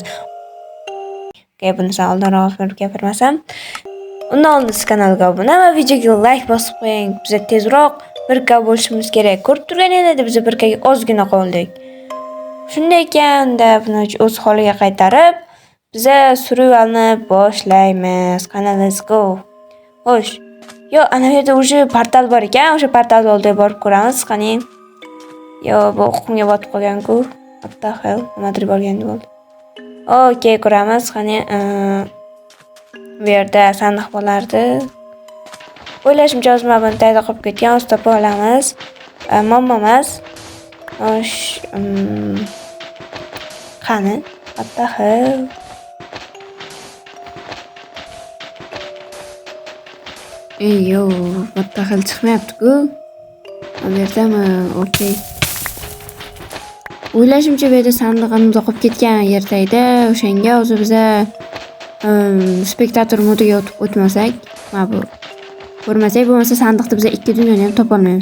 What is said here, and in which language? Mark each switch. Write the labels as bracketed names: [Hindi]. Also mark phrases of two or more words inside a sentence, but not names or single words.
[Uzbek] Bundan oldinroq gapirmasam, undan oldin siz kanalga obuna va videoga like bosib qo'ying. Biz tezroq 1K bo'lishimiz kerak. Ko'rib turganingizda biz 1K ga ozgina qoldik. Shunday ekanda, buni o'z holiga qaytarib biza survivalni boshlaymiz. Qani, [English] let's go. [Uzbek] Xo'sh. Yo, ana yerda o'sha portal bor ekan, o'sha portal oldiga borib ko'ramiz, qani. Yo, bu qumga botib qolgan-ku. [English] What the hell? [Uzbek] Nimadir borganda bo'ldi. Okay, ko'ramiz, qani. Bu yerda sandiq bo'lardi. O'ylashimcha o'zim buni tayyor qilib ketgan, o'z topa olamiz. Mammamas. Xo'sh, qani? [English] What the hell? Yo, what the hell chiqmayapti-ku. [Uzbek] Bu yerdami? Okay. O'ylashimcha bu yerda sandig'imiz oqib ketgan yerdaydi. O'shanga o'zi biza spektator modiga o'tmasak, mana bu ko'rmasak, bo'lmasa sandiqda biza ikki dunyoni ham topa olmaymiz.